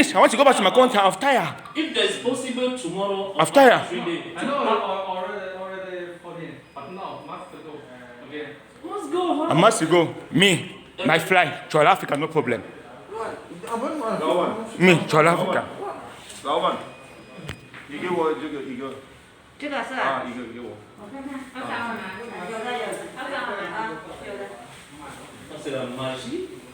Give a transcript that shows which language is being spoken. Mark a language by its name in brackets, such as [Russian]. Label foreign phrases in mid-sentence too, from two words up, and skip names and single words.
[English] I want to go back to my country. I'm tired. If there's possible tomorrow. I'm tired. 3 days. I know already 14, but now must go. Okay. Let's go. I must go. Me, my flight to Africa, no problem. Me to Africa. [Chinese] 老板，你给我这个一个。这个是啊，一个给我。我看看，有的有，他刚好啊，有的。 [French] C'est la magie.